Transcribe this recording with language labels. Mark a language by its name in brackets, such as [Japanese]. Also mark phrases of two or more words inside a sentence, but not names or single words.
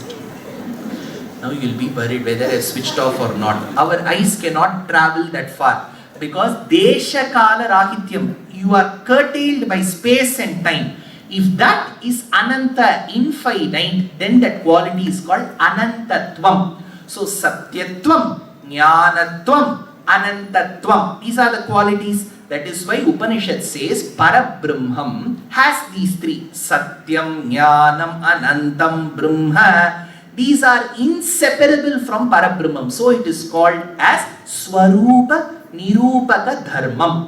[English] Now you will be worried whether I have switched off or not. Our eyes cannot travel that far because [Sanskrit] Desha Kala Rahityam, [English] you are curtailed by space and time. If that is ananta, infinite, then that quality is called anantatvam. [Sanskrit] So satyatvam, jnanatvam, anantatvam. [English] These are the qualities. That is why Upanishad says Parabrahmam has these three. [Sanskrit] Satyam, Jnanam, Anantam, Brahma. [English] These are inseparable from Parabrahmam. So it is called as [Sanskrit] Swarupa Nirupaka Dharmam.